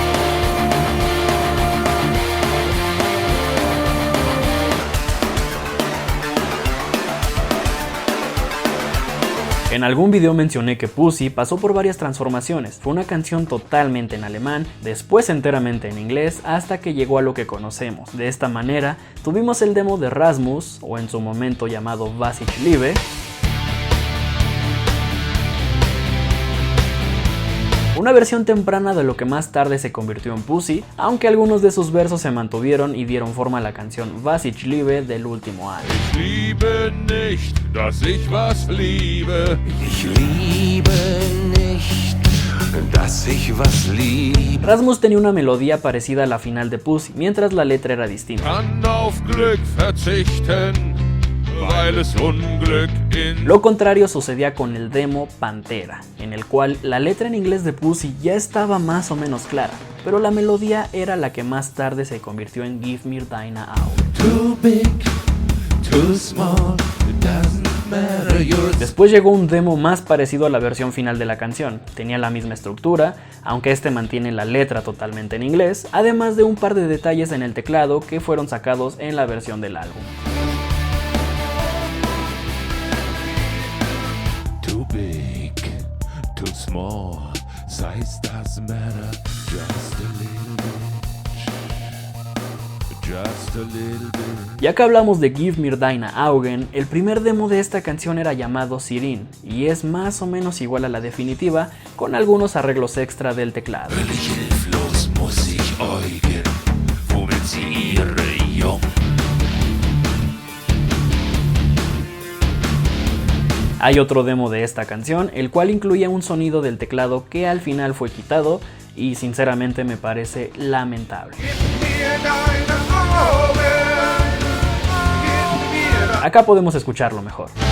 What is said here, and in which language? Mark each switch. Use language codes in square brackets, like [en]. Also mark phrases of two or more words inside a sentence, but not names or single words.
[es] En algún video mencioné que Pussy pasó por varias transformaciones. Fue una canción totalmente en alemán, después enteramente en inglés, hasta que llegó a lo que conocemos. De esta manera, tuvimos el demo de Rasmus, o en su momento llamado Was ich liebe, una versión temprana de lo que más tarde se convirtió en Pussy, aunque algunos de sus versos se mantuvieron y dieron forma a la canción Was ich liebe del último álbum. [de] Ich liebe nicht, dass ich was liebe. Ich liebe nicht, dass ich was liebe. [es] Rasmus tenía una melodía parecida a la final de Pussy, mientras la letra era distinta. [de] Kann auf Glück verzichten, weil es Unglück in... [es] Lo contrario sucedía con el demo Pantera, en el cual la letra en inglés de Pussy ya estaba más o menos clara, pero la melodía era la que más tarde se convirtió en Give Mir Deine Augen. [en] Too big, too small, it doesn't matter, you're... [es] Después llegó un demo más parecido a la versión final de la canción. Tenía la misma estructura, aunque este mantiene la letra totalmente en inglés, además de un par de detalles en el teclado que fueron sacados en la versión del álbum. [en] Too big, too small, size doesn't matter, just a little bit, just a little bit. [es] Ya que hablamos de Give Mir Deine Augen, el primer demo de esta canción era llamado Sirin, y es más o menos igual a la definitiva, con algunos arreglos extra del teclado. [de] Völlig hilflos muss ich äugen, womit sie ihre Jungen. [es] Hay otro demo de esta canción, el cual incluía un sonido del teclado que al final fue quitado y sinceramente me parece lamentable. Acá podemos escucharlo mejor.